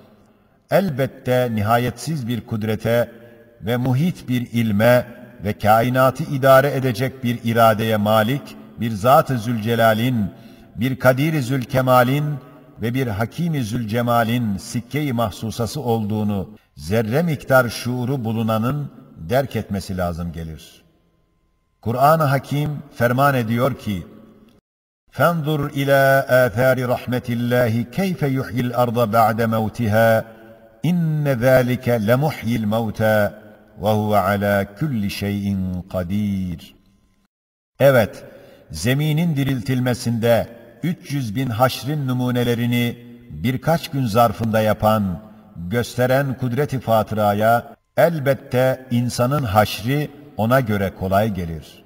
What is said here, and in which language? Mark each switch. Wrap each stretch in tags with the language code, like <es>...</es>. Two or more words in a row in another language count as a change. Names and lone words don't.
<tr>elbette nihayetsiz bir kudrete ve muhit bir ilme ve kainatı idare edecek bir iradeye malik, bir Zat-ı Zülcelal'in, bir Kadir-i Zülkemal'in ve bir Hakim-i Zülcemal'in sikke-i mahsusası olduğunu zerre miktar şuuru bulunanın derk etmesi lazım gelir. Kur'an-ı Hakim ferman ediyor ki,</tr> <ar>فَانْظُرْ إِلَى آثَارِ رَحْمَةِ اللّٰهِ كَيْفَ يُحْيِي الْأَرْضَ بَعْدَ مَوْتِهَا إِنَّ ذَٰلِكَ لَمُحْيِي الْمَوْتَى وَهُوَ عَلَى كُلِّ شَيْءٍ قَدِيرٌ.</ar> <tr>Evet, zeminin diriltilmesinde 300 bin haşrin numunelerini birkaç gün zarfında yapan, gösteren kudret-i fatıraya elbette insanın haşri ona göre kolay gelir.</tr>